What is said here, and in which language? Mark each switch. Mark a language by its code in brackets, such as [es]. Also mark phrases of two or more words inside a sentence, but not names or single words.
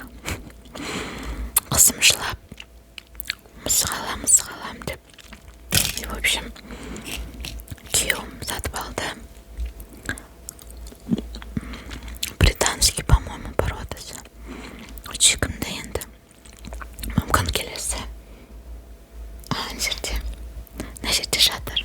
[kk] Қызым жылап, мысық алам деп. [ru] И в общем, [kk] күйеуім сатып алды. [ru] Британский, по-моему, [kk] породасы. Сүйкімді енді. Мүмкін келесі. Мына жерде жатыр.